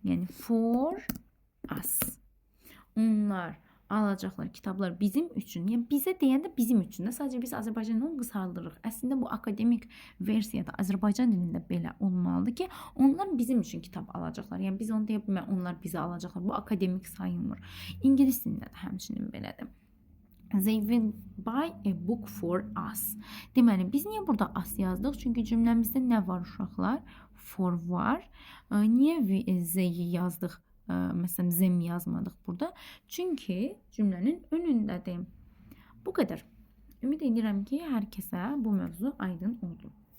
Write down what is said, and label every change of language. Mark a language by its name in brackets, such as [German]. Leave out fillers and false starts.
[Azerbaijani] Yəni [English] for us. [Azerbaijani] Onlar alacaqlar kitablar bizim üçün. Yəni bizə deyəndə bizim üçün də. Sadəcə biz Azərbaycanda onu qısaldırıq. Əslində bu akademik versiyada Azərbaycan dilində belə olmalıdır ki, onlar bizim üçün kitab alacaqlar. Yəni biz onu deyə bilmərik, onlar bizə alacaqlar. Bu akademik sayılmır. İngilis dilində də həmçinin belədir. [English] They will buy a book for us. [Azerbaijani] Deməli, biz niyə burada us yazdıq? Çünki cümləmizdə nə var uşaqlar? For var. Niyə they yazdıq? Məsələn, zem yazmadıq burada. Çünki cümlənin önündədir. Bu qədər. Ümid edirəm ki, hər kəsə bu mövzu aydın oldu.